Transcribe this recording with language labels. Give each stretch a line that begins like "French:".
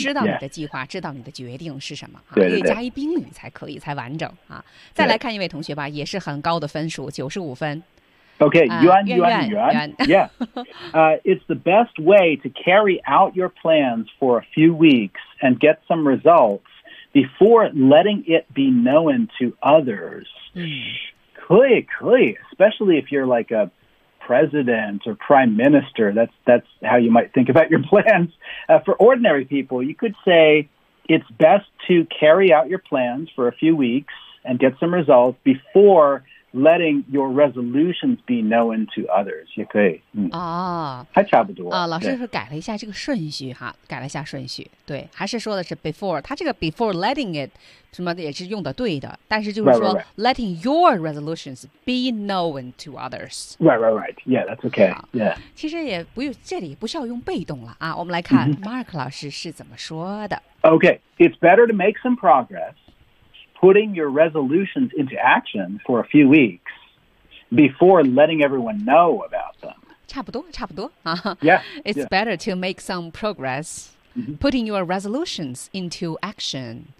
Chinese: 知道你的计划，知道你的决定是什么。对对对。可以加一宾语才可以，才完整啊。再来看一位同学吧，也是很高的分数，95分。
English: Okay, Yuan. Yeah. It's the best way to carry out your plans for a few weeks and get some results before letting it be known to others.
Chinese: 可以
English: especially if you're like a president or prime minister, that's how you might think about your plans. For ordinary people, you could say it's best to carry out your plans for a few weeks and get some results before letting your resolutions be known to others.
Chinese: 也可以、还差不多、老师是改了一下这个顺序哈，改了一下顺序，对，还是说的是 before, 他这个
English: before letting it,
Chinese: 什么的也是用的对的，但是就是说
English: right. letting your resolutions be known to others. Right. Yeah, that's okay. Yeah.
Chinese: 其实也不用，这里不需要用被动了啊。我们来看 Mark 老师是怎么说的。
English: Okay, it's better to make some progress, putting your resolutions into action for a few weeks before letting everyone know about them.
Chinese: 差不多啊。
English: Yeah. It's better to make some progress, putting your resolutions into action.